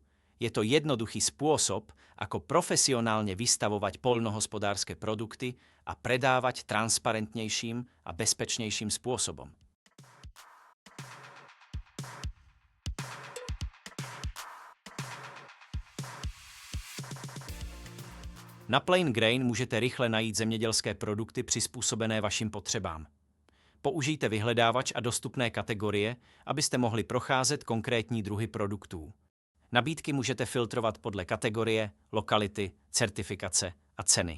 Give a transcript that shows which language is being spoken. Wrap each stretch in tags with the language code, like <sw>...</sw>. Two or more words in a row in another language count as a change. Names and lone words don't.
<sk>Je to jednoduchý spôsob, ako profesionálne vystavovať poľnohospodárske produkty a predávať transparentnejším a bezpečnejším spôsobom.</sk> <cs>Na Playing Grain můžete rychle najít zemědělské produkty přizpůsobené vašim potřebám. Použijte vyhledávač a dostupné kategorie, abyste mohli procházet konkrétní druhy produktů. Nabídky můžete filtrovat podle kategorie, lokality, certifikace a ceny.</cs>